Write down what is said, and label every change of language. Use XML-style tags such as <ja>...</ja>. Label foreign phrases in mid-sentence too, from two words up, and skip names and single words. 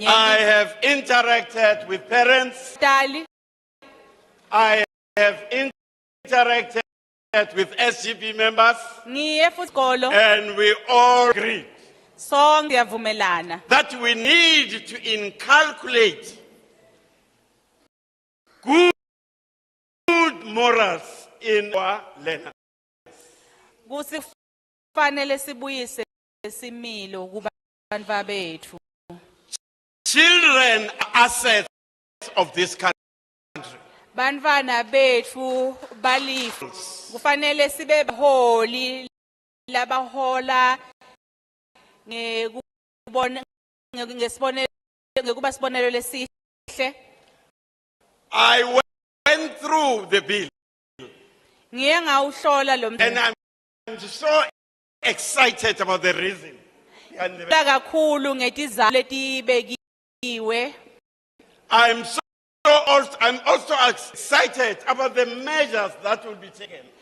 <en>I have interacted with parents. I have interacted with SGP members. And we all agree that we need to inculcate good morals in our learners.</en> <ss>Kufanele sibuyise similo kubantwana bethu.</ss> <en>Children are assets of this country.</en> <ss>Bantwana bethu balifu. Kufanele sibe baholi labahola ngekubasibonelo lesihle.</ss> <en>I went through the bill. And I'm so excited about the reason. I'm also excited about the measures that will be taken.</en>